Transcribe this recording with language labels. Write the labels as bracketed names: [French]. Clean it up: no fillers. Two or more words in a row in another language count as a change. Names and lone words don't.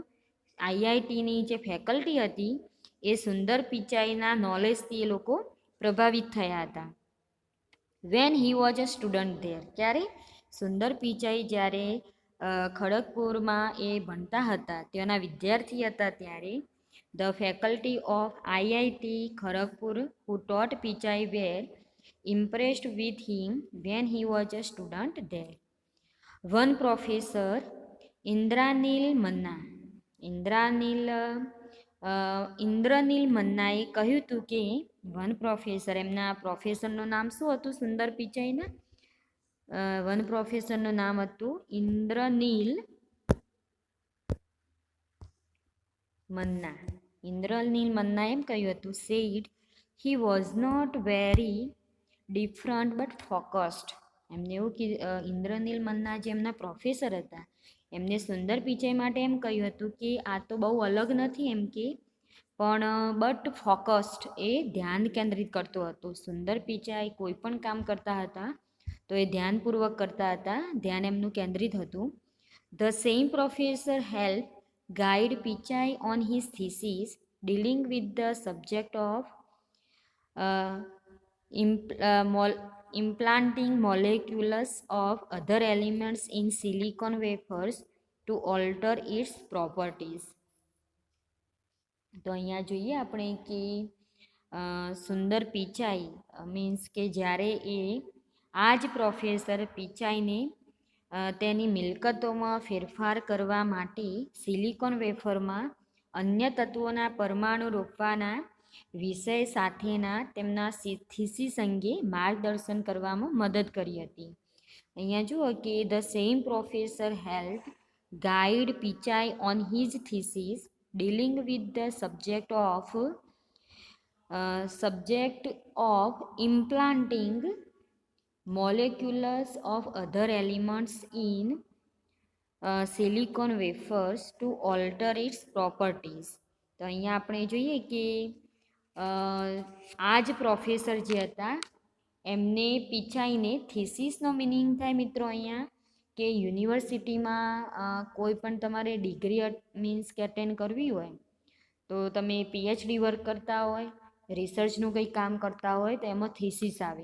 [Gujarati] આઈઆઈટીની જે ફેકલ્ટી હતી એ સુંદર પિચાઈના નોલેજથી એ લોકો પ્રભાવિત થયા હતા. [English] When he was a student there, ક્યારે? [Gujarati] સુંદર પિચાઈ જ્યારે ખડગપુરમાં એ ભણતા હતા, તેના વિદ્યાર્થી હતા ત્યારે [English] The faculty of IIT Kharagpur who taught Pichai were impressed with him when he was a student there. One professor, [Gujarati] ઇન્દ્રાનીલ મન્ના, ઇન્દ્રનીલ મન્નાએ કહ્યું હતું કે [English] One professor, [Gujarati] એમના પ્રોફેસરનું નામ શું હતું સુંદર પિચાઈના? વન પ્રોફેસરનું નામ હતું ઇન્દ્રનીલ મન્ના. [English] ઇન્દ્રનીલ મન્ના [Gujarati] એમ કહ્યું હતું, [English] said he was not very different but focused. [Gujarati] એમને એવું કે ઇન્દ્રનીલ મન્ના જે એમના પ્રોફેસર હતા એમને સુંદર પિચાઈ માટે એમ કહ્યું હતું કે આ તો બહુ અલગ નથી એમ કે, પણ [English] but focused, [Gujarati] એ ધ્યાન કેન્દ્રિત કરતો હતો. સુંદર પિચાઈ કોઈ પણ કામ કરતા હતા તો એ ધ્યાનપૂર્વક કરતા હતા, ધ્યાન એમનું કેન્દ્રિત હતું. [English] The same professor help guide Pichai on his thesis dealing with the subject of implanting molecules of other elements in silicon wafers to alter its properties. [Gujarati] તો અહીંયા જોઈએ આપણે કે સુંદર પિચાઈ મીન્સ કે જ્યારે આ જ પ્રોફેસર પિચાઈને તેની મિલકતોમાં ફેરફાર કરવા માટે સિલિકોન વેફરમાં અન્ય તત્વોના પરમાણુ રોપવાના વિષય સાથેના તેમના થીસીસ અંગે માર્ગદર્શન કરવામાં મદદ કરી હતી. અહીંયા જુઓ કે [English] the same professor help guide Pichai on his thesis dealing with the subject of implanting molecules of other elements in silicon wafers to alter its properties. [Gujarati] તો અહીંયા આપણે જોઈએ કે આ જ પ્રોફેસર જે હતા એમને પિચાઈને, થીસીસનો મિનિંગ થાય મિત્રો અહીંયા કે યુનિવર્સિટીમાં કોઈ પણ તમારે ડિગ્રી મીન્સ કે અટેન્ડ કરવી હોય તો તમે [English] PhD work [Gujarati] કરતા હોય, રિસર્ચનું કંઈ કામ કરતા હોય તો એમાં થીસીસ આવે.